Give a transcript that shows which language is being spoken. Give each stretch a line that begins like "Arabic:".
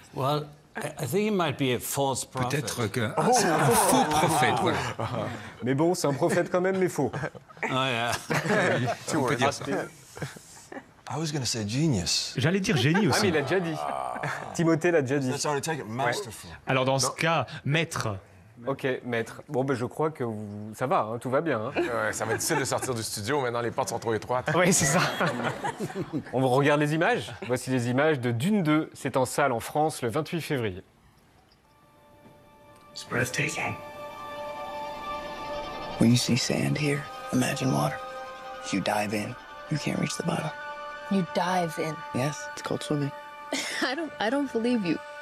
English: Well, I think he might be a false prophet.
French: Peut-être qu'un faux prophète, voilà. Mais bon, c'est un prophète quand même, mais faux.
English: Oh, yeah.
French: On peut dire ça.
English: I was going to say genius.
French: J'allais dire génie aussi. Ah, mais il l'a déjà dit. Timothée l'a déjà dit.
English: That's already taken. Masterful.
French: Alors dans ce cas, maître. Ok, maître. Bon, ben, je crois que ça va, hein, tout va bien. Hein. Ouais, ça va être difficile de sortir du studio. Maintenant, les portes sont trop étroites. Oui, c'est ça. On regarde les images. Voici les images de Dune 2. C'est en salle en France le 28 février.
English: It's breathtaking. When you see sand here, imagine water. If you dive in, you can't reach the bottom. You dive in? Yes, it's called swimming. I don't believe you.